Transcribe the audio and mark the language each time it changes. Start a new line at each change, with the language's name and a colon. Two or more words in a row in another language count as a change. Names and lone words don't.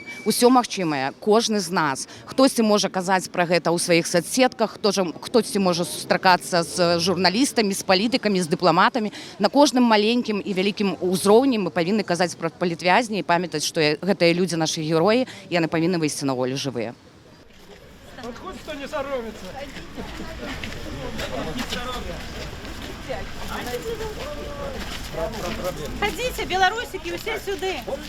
Belarusian: Усё магчымае, кожны з нас. Хтосьці можа казаць пра гэта ў сваіх соцсетках, хтосьці можа сустракацца з журналістамі, з палітыкамі, з дыпламатамі. На кожным маленькім і вялікім узроўні мы павінны казаць пра палітвязні і памятаць, што гэтыя людзі нашы героі, яны павінны выйсці на волю жывыя.
Russian: Вот хоть кто не соромится. Ходите, белорусики, все сюда.